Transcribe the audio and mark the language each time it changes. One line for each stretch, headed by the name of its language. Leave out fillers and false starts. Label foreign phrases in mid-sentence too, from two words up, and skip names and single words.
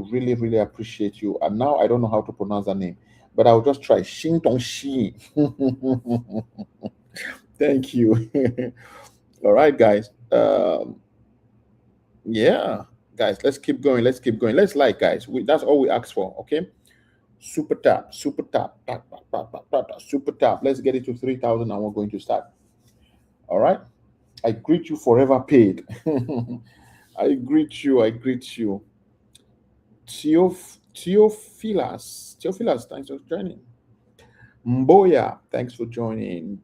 English: Really, really appreciate you. And now I don't know how to pronounce that name, but I'll just try. Shin Tong Shi. Thank you. All right, guys. Yeah, guys, let's keep going. Let's keep going. Let's like, guys. That's all we ask for. Okay. Super tap, super tap, tap, tap, tap, tap, tap, tap, super tap. Let's get it to 3,000 and we're going to start. All right. I greet you forever paid. I greet you. I greet you. Theophilus, thanks for joining. Mboya, thanks for joining.